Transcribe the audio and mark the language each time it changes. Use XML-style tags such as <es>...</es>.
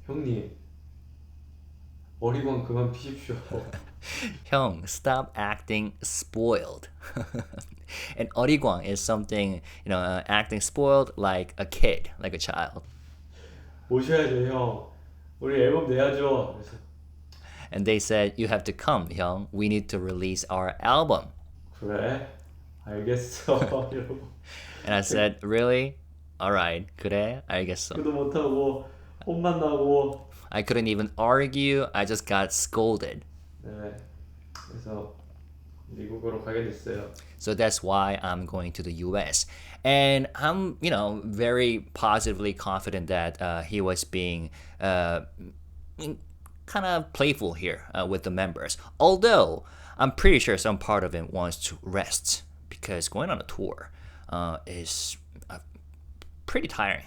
<ko>형님 어리광 그만 피십시오.</ko> <en>Hyung, stop acting spoiled. And 어리광 is something, acting spoiled like a kid, like a child.</en> <ko>오셔야죠 형. 우리 앨범 내야죠. 그래서</ko> <en>And they said, you have to come, Hyung. We need to release our album.</en> <ko>그래? 알겠어. 이러고</ko> <en>And I said, really?</en> <ko>Alright, 그래, 알겠어. 그도 못하고 혼만 나고.</ko> <en>I couldn't even argue. I just got scolded.</en> <ko>네. 그래서 미국으로 가게 됐어요.</ko> <en>So that's why I'm going to the US. And I'm, very positively confident that he was being kind of playful here with the members. Although I'm pretty sure some part of him wants to rest because going on a tour is pretty tiring.</en>